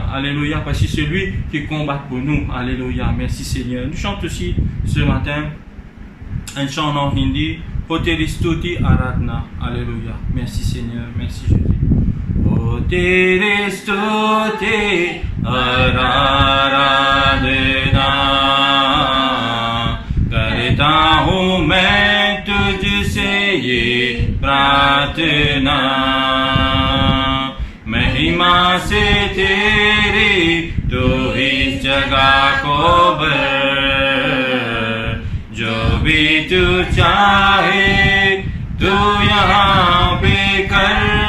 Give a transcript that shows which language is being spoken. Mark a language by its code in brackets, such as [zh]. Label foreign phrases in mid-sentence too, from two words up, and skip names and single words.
[fr] Alléluia, parce que c'est lui qui combat pour nous. Alléluia, merci Seigneur. Nous chantons aussi ce matin un chant en hindi, Hoteli Stuti Aradhana. Alléluia, merci Seigneur, merci Jésus. [hi] Hoteli Stuti Aradhana, करता हूँ मैं तुझसे ये प्रार्थना, महिमा से तेरी तू इस जगह को भर, जो भी तू चाहे तू यहाँ पे कर।